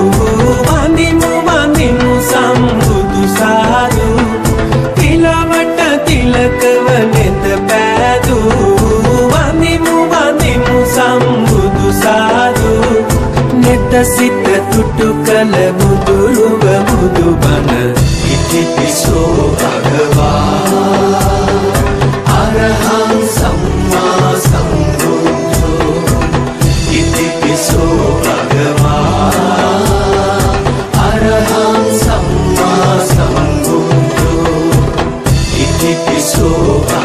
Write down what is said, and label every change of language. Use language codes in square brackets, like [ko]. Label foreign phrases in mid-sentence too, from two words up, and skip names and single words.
[si] වඳිමු වඳිමු සම්බුදු සාදු තිලවට තිලකව නෙත පෑදූ වඳිමු වඳිමු සම්බුදු සාදු නෙත සිත තුටු කළ බුදුරුව බුදුබණ [pi] ඉතිපිසෝ භගවා අරහං සම්මා සම්බුද්ධෝ ඉතිපිසෝ භගවා අරහං සම්මා සම්බුද්ධෝ ඉතිපිසෝ